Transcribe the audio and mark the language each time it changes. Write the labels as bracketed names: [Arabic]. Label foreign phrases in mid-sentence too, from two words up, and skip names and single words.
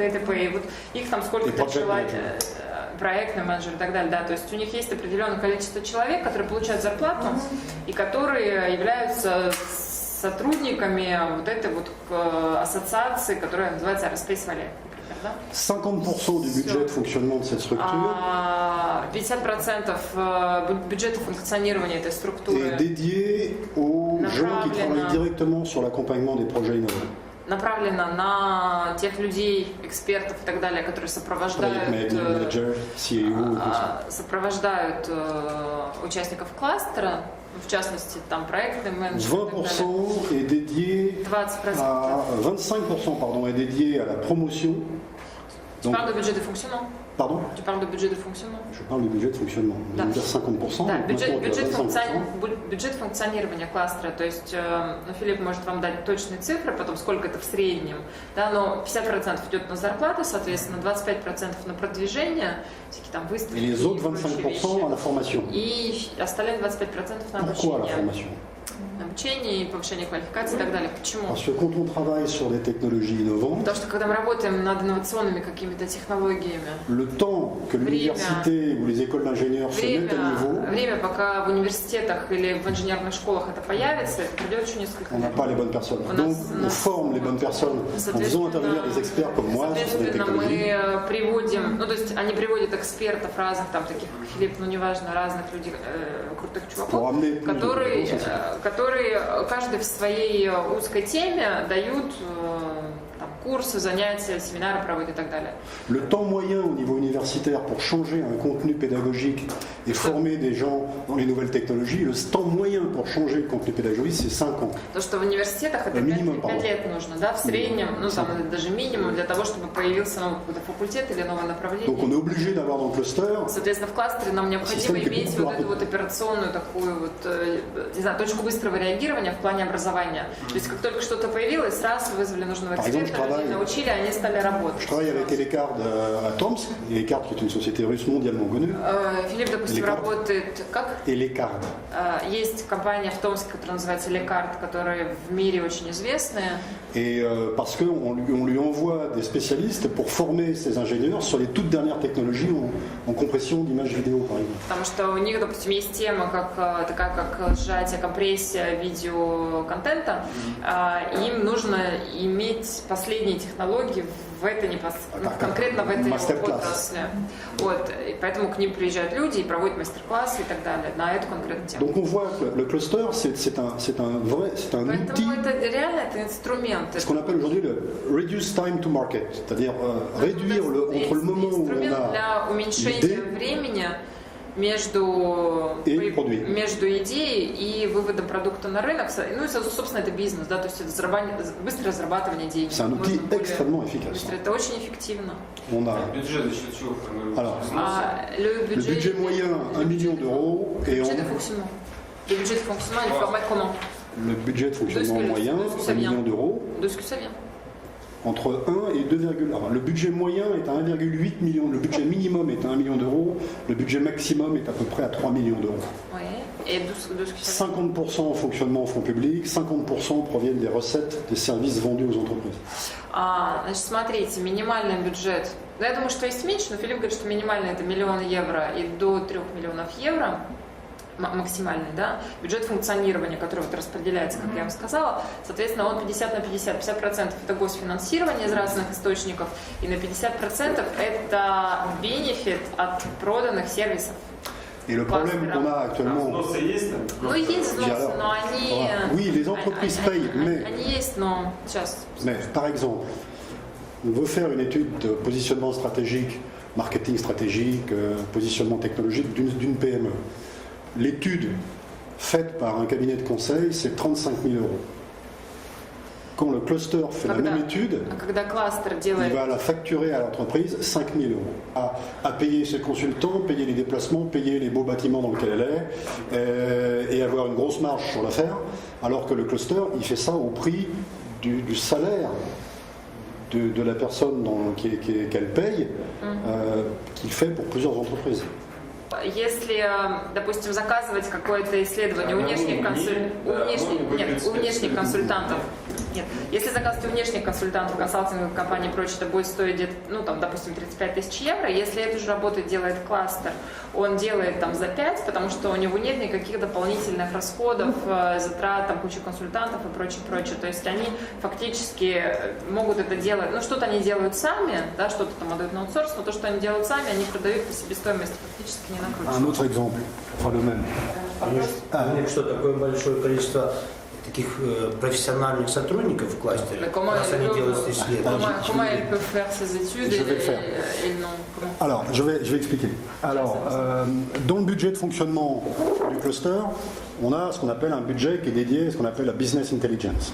[Russian] и т.п., и вот их там сколько-то человек, проектный менеджер и так далее, да, то есть у них есть определенное количество человек, которые получают зарплату и которые являются сотрудниками вот этой вот ассоциации, которая называется Aerospace Valley, например, да? [French] 50% du budget de fonctionnement de cette structure [Russian] 50% бюджета функционирования этой [French] est [Russian] структуры [French] dédié aux gens qui travaillent directement sur l'accompagnement des projets innovants. [Russian] направлена на тех людей, экспертов и так далее, которые [English] Project manager, CEO, [French] et tout ça. [Russian] сопровождают участников кластера, в частности, там проектный менеджер. [French] 20% est dédié 20%. à 25% pardon, est dédié à la promotion Tu parles de budget de fonctionnement. Pardon? Tu parles de budget de fonctionnement. Je parle du budget de fonctionnement. On [Russian] Да. [French] va dire 50%. [Russian] Да, [French] donc maintenant, on est à [Russian] бюджет функционирования кластера, то есть Филипп может вам дать точные цифры, потом сколько это в среднем, да, но 50% идет на зарплаты, соответственно, 25% на продвижение, всякие там выставки. [French] Et les autres [Russian] прочие [French] 25% à la formation. [Russian] И остальные 25% на [French] Pourquoi la [Russian] обучение. [French] formation? [Russian] На обучение, повышение квалификации и так далее. Почему? [French] Parce que quand on travaille sur des technologies innovantes, [Russian] Потому что когда мы работаем над инновационными какими-то технологиями, [French] le temps que l'université ou les écoles d'ingénieurs se mettent à niveau, [Russian] время, пока в университетах или в инженерных школах это появится, это пройдет еще несколько [French] on n'a [Russian] лет. [French] pas les bonnes personnes. Donc on forme les bonnes personnes en faisant intervenir des experts comme moi sur des [Russian] Соответственно, [French] technologies. [Russian] мы приводим, ну то есть они приводят экспертов разных, там таких как Филипп, ну неважно, разных людей, крутых [French] Pour [Russian] чуваков, [French] amener plus de [Russian] которые, [French] compétences. [Russian] которые каждый в своей узкой теме дают там, курсы, занятия, семинары проводят и так далее. [French] Le temps moyen au niveau universitaire pour changer un contenu pédagogique et former des gens dans les nouvelles technologies, le temps moyen pour changer le contenu pédagogique, c'est 5 ans. [Russian] То, что в университетах это Минимум, 5 лет нужно, да, в среднем, ну там даже минимум для того, чтобы появился новый какой-то факультет или новое направление. [French] Donc on est obligé d'avoir dans le cluster [Russian] Соответственно, в кластере нам необходимо Система иметь каких-то вот эту вот операционную такую вот, не знаю, точку быстрого реагирования в плане образования. То есть как только что-то появилось, сразу вызвали нужного [French] Par exemple, [Russian] эксперта, людей научили, они стали работать. [French] je travaille avec Elecard à Tomsk, Elecard qui est une société russe mondialement connue, [Russian] Филипп, допустим, Лекард. работает как? Elecard. Есть компания в Томске, которая называется Лекард, которая в мире очень известная. [French] Et parce qu'on lui envoie des spécialistes pour former ces ingénieurs sur les toutes dernières technologies en compression d'images vidéo, par exemple. [Russian] Потому что у них, допустим, есть тема, такая как сжатие, компрессия видеоконтента. Им нужно иметь последние технологии в этой конкретно в этой отрасли. Вот. И поэтому к ним приезжают люди и проводят мастер-классы и так далее на эту конкретную тему. [French] Donc on voit que le cluster, c'est un outil, [Russian] Поэтому это реально это инструмент. [French] ce qu'on appelle aujourd'hui le [English] reduce time to market, [French] c'est-à-dire réduire entre le moment où on [Russian] инструмент для [French] a [Russian] уменьшения [French] l'idée [Russian] времени между идеей и выводом продукта на рынок. Ну и, собственно, это бизнес, да, то есть это быстрое зарабатывание денег. [French] c'est un outil extrêmement efficace. [Russian] Быстро. Это очень эффективно. [French] On a [Russian] Бюджет за счет чего формируется? [French] Alors, Le le budget moyen 1 million d'euros et бюджет de fonctionnement. Le budget de fonctionnement, il est formé comment? le budget de fonctionnement moyen 1 million d'euros. De ce que ça vient. Entre 1 et 2, alors, le budget moyen est à 1,8 million, le budget minimum est à 1 million d'euros, le budget maximum est à peu près à 3 millions d'euros. Oui. Et de ce que ça vient. 50% en fonctionnement en fonds publics, 50% proviennent des recettes des services vendus aux entreprises. [Russian] Значит, смотрите, минимальный бюджет. Я думаю, что есть меньше, но Филипп говорит, что минимальный это 1 миллион евро и до 3 миллионов евро. Максимальный, да, бюджет функционирования, который вот распределяется, как я вам сказала, соответственно, он 50 на 50. 50% это госфинансирование из разных источников, и на 50% это бенефит от проданных сервисов. [French] Et le problème qu'on a actuellement, [Russian] Взносы есть там? Ну, есть взносы, но они... [French] oui, les entreprises payent, mais, [Russian] Они есть, но сейчас... [French] mais par exemple, on veut faire une étude de positionnement stratégique, marketing stratégique, positionnement technologique d'une PME. L'étude faite par un cabinet de conseil, c'est 35 000 euros. Quand le cluster fait la même étude, [Russian] Когда кластер [French] il [Russian] делает... [French] va la facturer à l'entreprise 5 000 euros. À payer ses consultants, payer les déplacements, payer les beaux bâtiments dans lesquels elle est, et avoir une grosse marge sur l'affaire, alors que le cluster, il fait ça au prix du salaire de la personne qu'elle paye, qu'il fait pour plusieurs entreprises. [Russian] Если, допустим, заказывать какое-то исследование у внешних консультантов, нет, если заказывать у внешних консультантов, консалтинговых компаний и прочее, это будет стоить где-то, ну, там, допустим, 35 тысяч евро. Если эту же работу делает кластер, он делает там за 5, потому что у него нет никаких дополнительных расходов, затрат, там, кучу консультантов и прочее, прочее. То есть они фактически могут это делать, ну, что-то они делают сами, да, что-то там отдают на аутсорс, но то, что они делают сами, они продают по себестоимости фактически не накручивают. Un autre exemple, enfin le même. Что такое большое количество таких профессиональных сотрудников в кластере, раз они делают исследования. [French] Comment elle peut faire ses études Je vais le faire. et non, comment? Alors, je vais expliquer. Alors, dans le budget de fonctionnement du cluster, on a ce qu'on appelle un budget qui est dédié à ce qu'on appelle la [English] business intelligence.